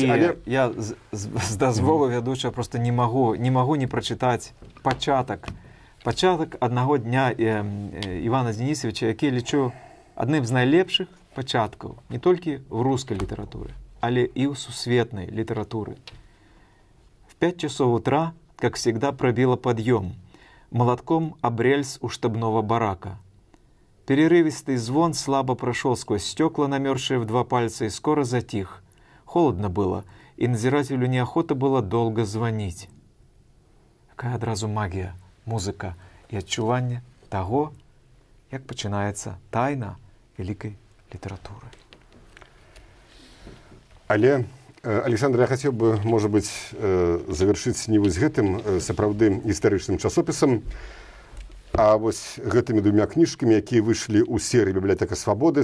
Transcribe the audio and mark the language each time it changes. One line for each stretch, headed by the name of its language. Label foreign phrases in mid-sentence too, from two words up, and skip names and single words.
Belarusian: Але я з дазволу вядучага проста не магу не прачытаць пачатак аднаго дня Івана Денісавіча, які лічу адным з найлепшых пачаткаў не толькі в рускай літаратуры, але і ў сусветнай літаратуры.
Russian: В 5 часов утра, как всегда, пробило подъем. Молотком об рельс у штабного барака. Перерывистый звон слабо прошел сквозь стекла, намерзшие в 2 пальца, и скоро затих. Холодно было, и надзирателю неохота было долго звонить.
Belarusian: Какая одразу магия, музыка и адчуванне того, як пачынаецца тайна вялікай літаратуры. Але, Александр, я хацеў бы, можа быць, завяршыць не вось гэтым сапраўды гістарычным часопісам, а вось гэтымі 2 кніжкамі, якія выйшлі ў серыі «Бібліятэка свабоды».